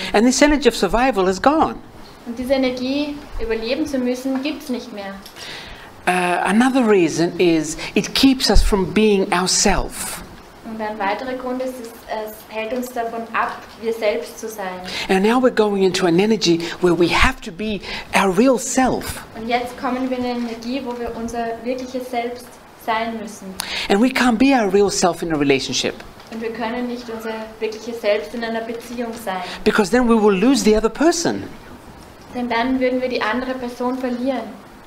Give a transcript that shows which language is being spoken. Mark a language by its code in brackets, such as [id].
[en] And this energy of survival is gone. [de] Und diese Energie, überleben zu müssen, gibt es nicht mehr. [en] Another reason is it keeps us from being ourselves. [de] Und ein weiterer Grund ist, es hält uns davon ab, wir selbst zu sein. [en] And now we're going into an energy where we have to be our real self. [de] Und jetzt kommen wir in eine Energie, wo wir unser wirkliches Selbst sein müssen. [en] And we can't be our real self in a relationship. [de] Und wir können nicht unser wirkliches Selbst in einer Beziehung sein. [en] Because then we will lose the other person. [de] Denn dann würden wir die andere Person verlieren.